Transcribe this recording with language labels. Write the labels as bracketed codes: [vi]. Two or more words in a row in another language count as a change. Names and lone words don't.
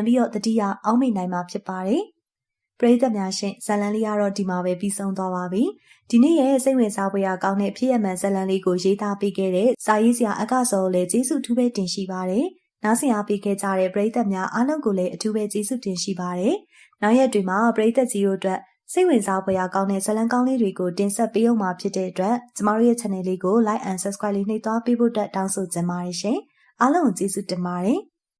[my] ပြီးတော့တတိယအောက်မေ့နိုင်မှာဖြစ်ပါတယ်။ပရိသတ်များရှင်ဇာလန်လေးကတော့ဒီမှာပဲပြီးဆုံးသွားပါပြီ။ဒီနေ့ရဲ့စိတ်ဝင်စားဖွယ်ရာကောင်းတဲ့ဖြစ်ရမှန်ဇာလန်လေးကိုရေးသားပေးခဲ့တဲ့စာရေးဆရာအကစောကိုလည်းကျေးဇူးထူးပဲတင်ရှိပါတယ်။နားဆင်အားပေးခဲ့ကြတဲ့ပရိသတ်များအားလုံးကိုလည်းအထူးပဲကျေးဇူးတင်ရှိပါတယ်။နောက်ရက်တွေမှာပရိသတ်ကြီးတို့အတွက်စိတ်ဝင်စားဖွယ်ရာကောင်းတဲ့ဇာလန်ကောင်းလေးတွေကိုတင်ဆက်ပေးအောင်မှာဖြစ်တဲ့အတွက်ကျမတို့ရဲ့ channel လေးကို [en] like and subscribe [my] လေးနှိပ်သွားပေးဖို့အတွက်တောင်းဆိုချင်ပါတယ်ရှင်။အားလုံးကိုကျေးဇူးတင်ပါတယ်။